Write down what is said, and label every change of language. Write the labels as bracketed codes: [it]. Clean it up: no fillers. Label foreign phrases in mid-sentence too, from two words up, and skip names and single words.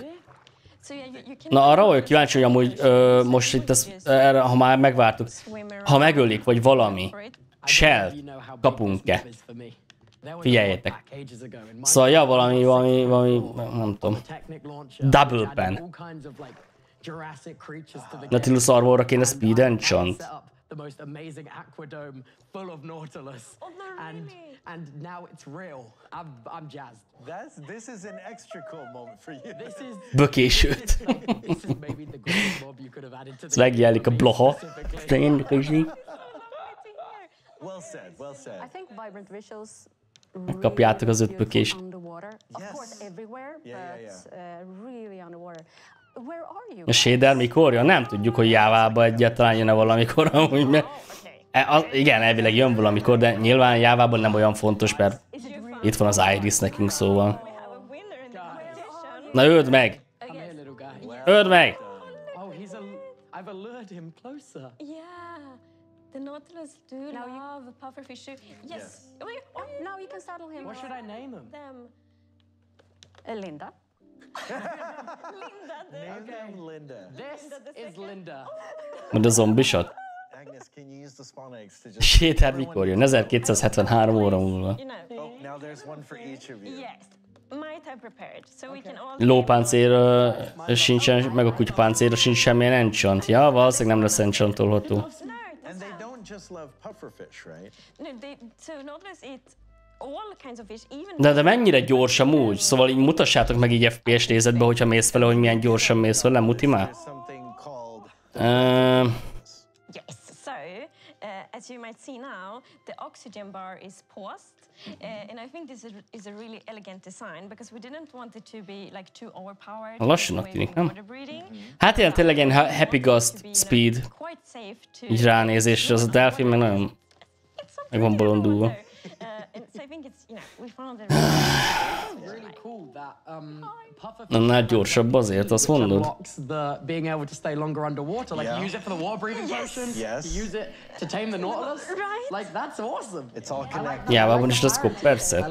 [hu] Na arra vagyok kíváncsi, hogy amúgy most itt erre, ha már megvártuk, ha megölik, vagy valami, shell kapunk-e? Figyeljetek. Szóval ja, valami, nem tudom. [en] Double pen. [hu] Nautilus Armorra kéne [en] speed enchant. The most amazing aquadome full of Nautilus, and now it's real. I'm jazzed. This is an extra cool moment for you. This is bökésőt. This is maybe the greatest mob you could have added to the [hu] megjelenik a bloha. [en] Well said, well said. I think vibrant visuals. [hu] Kapjátok az 5 bökést. [en] Of course everywhere, but really underwater. [hu] A shader mikor jön? Nem tudjuk, hogy Jávába egyáltalán jön-e valamikor. Amúgy, igen, elvileg jön valamikor, de nyilván Jávában nem olyan fontos, mert itt van az Iris nekünk, szóval. Na öld meg! Öld meg! [en] The Nautilus do love pufferfish. Yes. Now you can saddle him. What should I name him? Linda. Linda. This is Linda. [hu] Mint a zombisat. Shader mikor jön? 1273 óra múlva. Lópáncélra sincsen, meg a kutyapáncélra sincs semmilyen enchant. Ja, valószínűleg nem lesz enchantolható. De mennyire gyors amúgy? Szóval így mutassátok meg így FPS nézetbe, hogyha mész vele, hogy milyen gyorsan mész vele, muti már? [en] As you might see now, the oxygen bar is paused, and I think this is a really elegant design because we didn't want it to be like too overpowered. [hu] Lassanak tűnik, nem? Hát ilyen tényleg ilyen [en] happy ghost speed. [hu] Így ránézésre, az a delfin meg nagyon meg van bolondulva. Annál gyorsabb azért, azt mondod? Jávában is lesz Copperset?